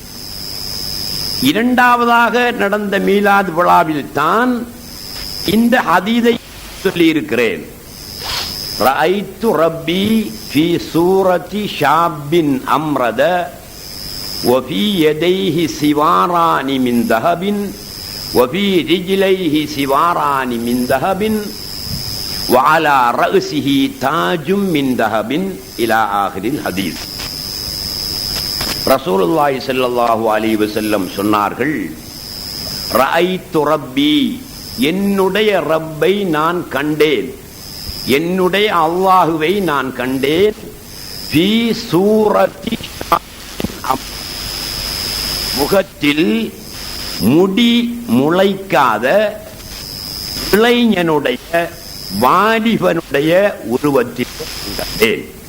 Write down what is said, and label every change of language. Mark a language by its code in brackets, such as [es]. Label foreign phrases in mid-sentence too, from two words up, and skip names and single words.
[ta] 2வதாக நடந்த மீலாத் விழாவில் தான் இந்த ஹதீஸை சொல்லியிருக்கிறேன். [ar] رأيت ربي في صورة شاب أمرد وفي يديه سواران من ذهب وفي رجليه سواران من ذهب وعلى رأسه تاج من ذهب إلى آخر الحديث. [ta] ரசூலுல்லாஹி [ar] صلى الله عليه وسلم [ta] சொன்னார்கள், [ar] رأيت ربي, [ta] என்னுடைய ரப்பை நான் கண்டேன், என்னுடைய அல்லாஹுவை நான் கண்டேன். [ar] في صورة, [ta] முகத்தில் முடி முளைக்காத இளைஞனுடைய வாலிபனுடைய உருவத்தில் கண்டேன்.